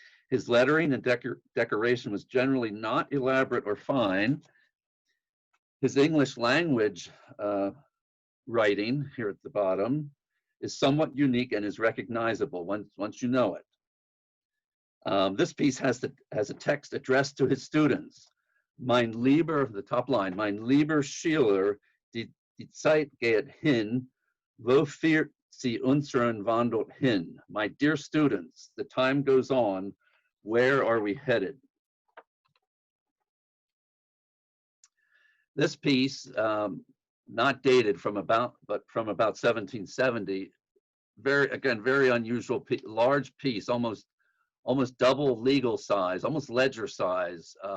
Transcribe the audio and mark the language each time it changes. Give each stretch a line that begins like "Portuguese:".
English: His lettering and decoration was generally not elaborate or fine. His English language writing here at the bottom is somewhat unique and is recognizable once you know it. This piece has a text addressed to his students.
German: Mein lieber,
English: the top line,
German: mein lieber Schüler, die Zeit geht hin, wo führt sie unseren Wandel hin?
English: My dear students, the time goes on, where are we headed? This piece, not dated from about 1770, very unusual, large piece, almost double legal size, almost ledger size.